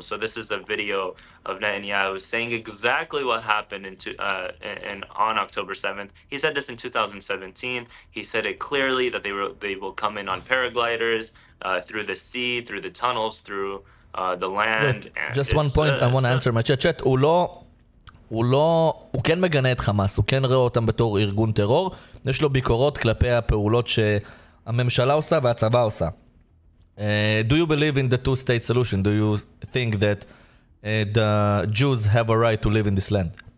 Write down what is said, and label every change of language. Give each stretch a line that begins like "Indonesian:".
English: So this is a video of Netanyahu saying exactly what happened on October 7th. He said this in 2017. He said it clearly that they will come in on paragliders through the sea, through the tunnels, through the land. Just one point I want to answer my chat.
Hebrew: הוא כן מגנה את חמאס, הוא כן רואה אותם בתור ארגון טרור, יש לו ביקורות כלפי הפעולות שהממשלה עושה והצבא עושה.
English: Do you believe in the two-state solution? Do you think that the Jews have a right to live in this land?